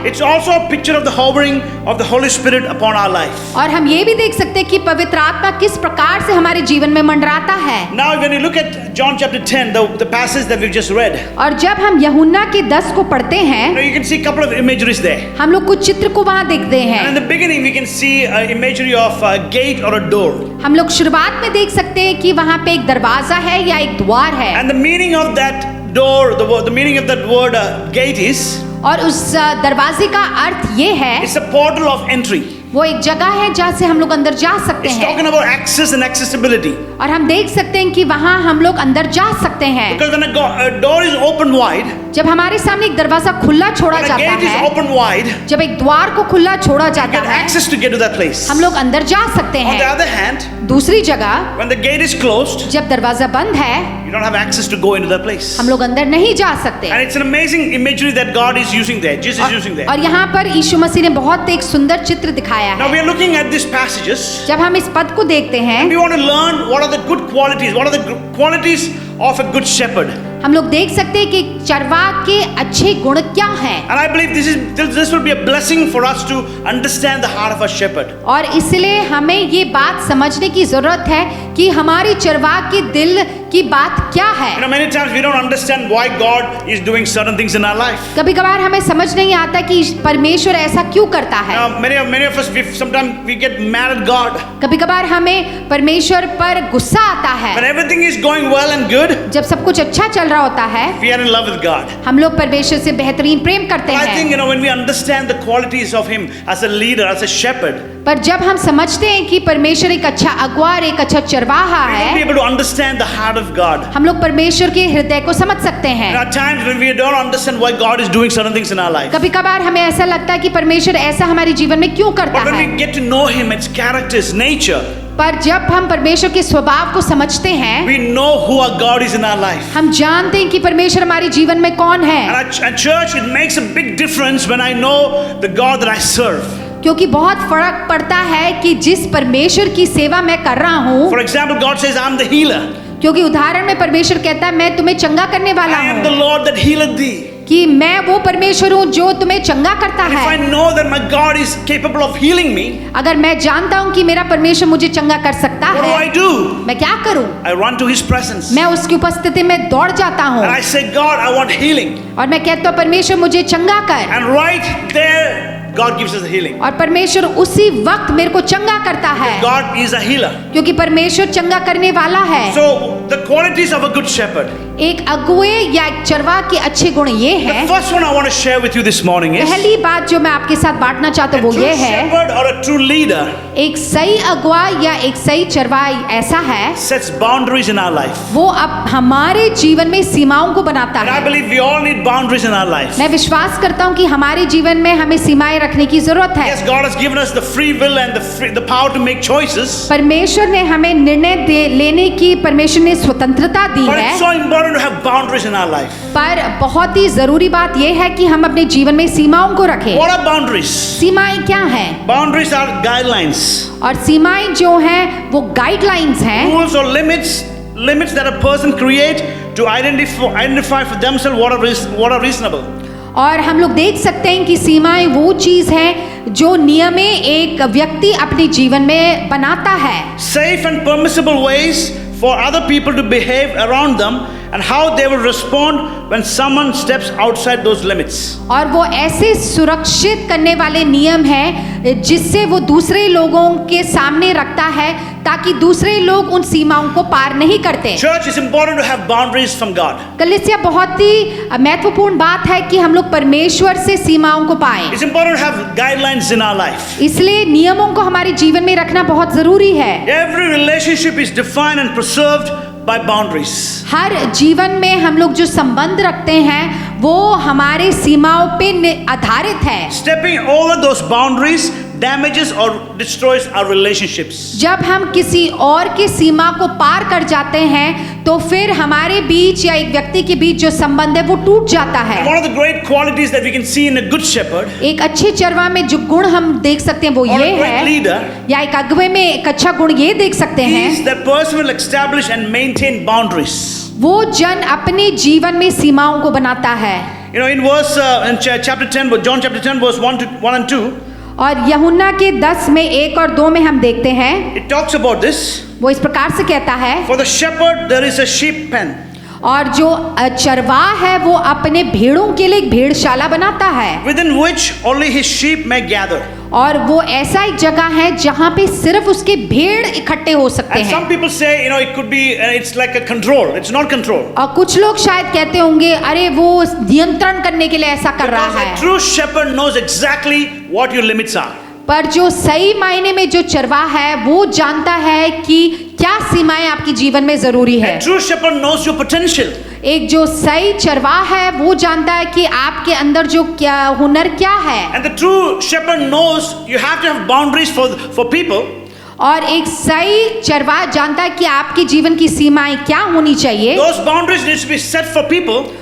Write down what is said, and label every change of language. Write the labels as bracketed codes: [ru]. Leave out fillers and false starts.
[en] It's also a picture of the hovering of the Holy Spirit upon our life. [hi] और हम ये भी देख सकते हैं कि पवित्र आत्मा किस प्रकार से हमारे जीवन में मंडराता है। [en] Now, when you look at John chapter 10, the passage that we've just read, [hi] और जब हम यूहन्ना के 10 को पढ़ते हैं [en] you can see a couple of imageries there. [hi] हम लोग कुछ चित्र को वहाँ देखते [en] And in [hi] हैं। [en] the beginning, we can see an imagery of a gate or a door. [hi] हम लोग शुरुआत में देख सकते हैं कि वहाँ पे एक दरवाजा है या एक द्वार है [en] And the meaning of that door, the meaning of that word gate is, [hi] और उस दरवाजे का अर्थ ये है [en] it's a portal of entry. [hi] वो एक जगह है जहाँ से हम लोग अंदर जा सकते [en] It's [hi] हैं [en] talking about access and accessibility. [hi] और हम देख सकते हैं कि वहाँ हम लोग अंदर जा सकते हैं। [en] Because when a door is open wide, [hi] जब हमारे सामने एक दरवाजा खुल्ला छोड़ा [en] when a [hi] जाता [en] gate is [hi] है, [en] open wide, you [hi] जब एक द्वार को खुला छोड़ा जाता [en] get [hi] है, [en] access to get to that place. [hi] हम लोग अंदर जा सकते [en] On the [hi] हैं। [en] other hand, [hi] दूसरी जगह [en] when the gate is closed, [hi] जब दरवाजा बंद है, [en] you don't have access to go into that place. [hi] हम लोग अंदर नहीं जा सकते। [en] And it's an amazing imagery that God is using there. Jesus is using there. [hi] और यहाँ पर यीशु मसीह ने बहुत एक सुंदर चित्र दिखाया [en] Now we [hi] है। [en] are looking at these passages. [hi] जब हम इस पद को देखते हैं, [en] We want to learn what are the good qualities, what are the qualities of a good shepherd. [hi] हम लोग देख सकते हैं कि चरवाह के अच्छे गुण क्या हैं। [en] And I believe this will be a blessing for us to understand the heart of a shepherd. [hi] और इसलिए हमें ये बात समझने की जरूरत है कि हमारी चरवाह के दिल की बात क्या है। [en] Many times we don't understand why God is doing certain things in our life. [hi] कभी कभार हमें समझ नहीं आता कि परमेश्वर ऐसा क्यों करता है। [en] Many of us, sometimes we get mad at God. [hi] कभी कभार हमें परमेश्वर पर गुस्सा आता है। [en] When everything is going well and good, [hi] जब सब कुछ अच्छा चल रहा होता है, [en] we are in love with God. [hi] हम लोग परमेश्वर से बेहतरीन प्रेम करते [en] I think [hi] हैं। [en] when we understand the qualities of Him as a leader, as a shepherd, [hi] पर जब हम समझते हैं कि परमेश्वर एक अच्छा अगुआ और एक अच्छा चरवाहा [en] we will be [hi] है, [en] able to understand the heart of God. [hi] हम लोग परमेश्वर के हृदय को समझ सकते हैं। [en] There are times when we don't understand why God is doing certain things in our life. [hi] कभी कभार हमें ऐसा लगता है कि परमेश्वर ऐसा हमारे जीवन में क्यों करता [en] But when [hi] है। [en] we get to know Him, its character, His nature, [hi] पर जब हम परमेश्वर के स्वभाव को समझते हैं, [en] we know who our God is in our life. [hi] हम जानते हैं कि परमेश्वर हमारे जीवन में कौन है। [en] And church, it makes a big difference when I know the God that I serve. [hi] क्योंकि बहुत फर्क पड़ता है कि जिस परमेश्वर की सेवा मैं कर रहा हूँ, [en] For example, God says, I'm the healer. [hi] क्योंकि उदाहरण में परमेश्वर कहता है मैं तुम्हें चंगा करने वाला [en] I am the [hi] हूँ, [en] Lord that healeth thee. [hi] कि मैं वो परमेश्वर हूँ जो तुम्हें चंगा करता [en] If I [hi] है। [en] know that my God is capable of healing me, [hi] अगर मैं जानता हूँ कि मेरा परमेश्वर मुझे चंगा कर सकता [en] what do I [hi] है, [en] do? [hi] मैं क्या करूँ? [en] I run to His presence. [hi] मैं उसकी उपस्थिति में दौड़ जाता हूँ [en] And I say, God, I want healing. [hi] और मैं कहता हूँ परमेश्वर मुझे चंगा कर, [en] And right there, God gives us the healing. [hi] और परमेश्वर उसी वक्त मेरे को चंगा करता है, [en] God is a healer. [hi] क्योंकि परमेश्वर चंगा करने वाला है। [en] So, the qualities of a good shepherd. [hi] एक अगुए या एक चरवाह के अच्छे गुण ये [en] The [hi] हैं। [en] first one I want to share with you this morning is [hi] पहली बात जो मैं आपके साथ बांटना चाहता [en] a [hi] हूँ वो [en] true [hi] ये है, [en] shepherd or a true leader [hi] एक सही अगुआ या एक सही चरवाहा ऐसा है, [en] sets boundaries in our life. [hi] वो अब हमारे जीवन में सीमाओं को बनाता [en] And I [hi] है। [en] believe we all need boundaries in our life. [hi] मैं विश्वास करता हूँ कि हमारे जीवन में हमें सीमाएं रखने की जरूरत है। [en] Yes, God has given us the free will and the power to make choices. [hi] परमेश्वर ने हमें निर्णय लेने की परमेश्वर ने स्वतंत्रता दी [en] But [hi] है, [en] it's so important to have boundaries in our life. [hi] पर बहुत ही जरूरी बात यह है कि हम अपने जीवन में सीमाओं को रखें। [en] What are boundaries? [hi] सीमाएं क्या हैं? [en] Boundaries are guidelines, [hi] और सीमाएं जो हैं वो गाइडलाइंस हैं, [en] rules or limits that a person create to identify for themselves what are reasonable. [hi] और हम लोग देख सकते हैं कि सीमाएं वो चीज है जो नियमें एक व्यक्ति अपने जीवन में बनाता है। [en] Safe and permissible ways for other people to behave around them and how they will respond when someone steps outside those limits. [hi] और वो ऐसे सुरक्षित करने वाले नियम हैं जिससे वो दूसरे लोगों के सामने रखता है ताकि दूसरे लोग उन सीमाओं को पार नहीं करते। [en] Church, is important to have boundaries from God. [hi] कलीसिया बहुत ही महत्वपूर्ण बात है कि हम लोग परमेश्वर से सीमाओं को पाएं। [en] It's important to have guidelines in our life. [hi] इसलिए नियमों को हमारे जीवन में रखना बहुत जरूरी है। [en] Every relationship is defined and preserved by boundaries. [hi] हर जीवन में हम लोग जो संबंध रखते हैं वो हमारे सीमाओं पे आधारित है। [en] Stepping over those boundaries damages or destroys our relationships. [hi] जब हम किसी और की सीमा को पार कर जाते हैं तो फिर हमारे बीच या एक व्यक्ति के बीच जो संबंध है वो टूट जाता है। [en] And one of the great qualities that we can see in a good shepherd, [hi] एक अच्छे चरवाह में जो गुण हम देख सकते हैं वो [en] or [hi] ये [en] a great [hi] है, [en] leader, [hi] या एक अगुवे में एक अच्छा गुण ये देख सकते [en] is [hi] हैं, [en] that person will establish and maintain boundaries. [hi] वो जन अपने जीवन में सीमाओं को बनाता है। [en] You know, in verse in chapter 10, John chapter 10, verse 1 and 2, [hi] और यूहन्ना के 10 में 1 और 2 में हम देखते हैं, [en] it talks about this. [hi] वो इस प्रकार से कहता है, [en] For the shepherd there is a sheep pen, [hi] और जो चरवाह है वो अपने भेड़ों के लिए एक भेड़शाला बनाता है, [en] within which only his sheep may gather. [hi] और वो ऐसा एक जगह है जहाँ पे सिर्फ उसके भेड़ इकट्ठे हो सकते [en] And some [hi] हैं। [en] people say, you know, it could be, it's like a control. It's not control. [hi] और कुछ लोग शायद कहते होंगे अरे वो नियंत्रण करने के लिए ऐसा कर रहा [en] Because a [hi] है, [en] true shepherd knows exactly what your limits are. [hi] पर जो सही मायने में जो चरवाह है वो जानता है कि क्या सीमाएं आपके जीवन में जरूरी है। [en] A true shepherd knows your potential. [hi] एक जो सही चरवाह है वो जानता है कि आपके अंदर जो क्या हुनर क्या है, [en] And the true shepherd knows you have to have boundaries for people. [hi] और एक सही चरवाह जानता है कि आपके जीवन की सीमाएं क्या होनी चाहिए, [en] Those boundaries need to be set for people